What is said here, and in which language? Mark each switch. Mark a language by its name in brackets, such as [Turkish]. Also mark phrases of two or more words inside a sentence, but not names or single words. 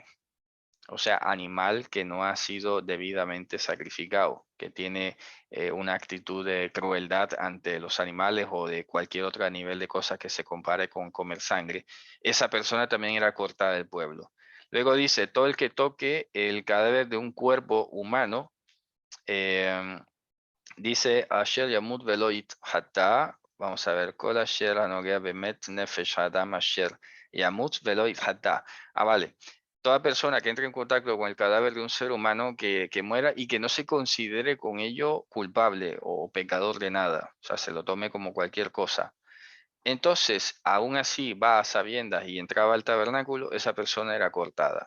[Spanish] O sea, animal que no ha sido debidamente sacrificado, que tiene una actitud de crueldad ante los animales o de cualquier otro nivel de cosas que se compare con comer sangre, esa persona también era cortada del pueblo. Luego dice, todo el que toque el cadáver de un cuerpo humano, dice, [Hebrew] אשר ימות ולא יתחטא, [Spanish] vamos a ver, [Hebrew] כל אשר הנוגע במת נפש אדם אשר ימות ולא יתחטא. [Spanish] Ah, vale. Toda persona que entre en contacto con el cadáver de un ser humano que muera y que no se considere con ello culpable o pecador de nada, o sea, se lo tome como cualquier cosa. Entonces, aún así va a sabiendas y entraba al tabernáculo, esa persona era cortada.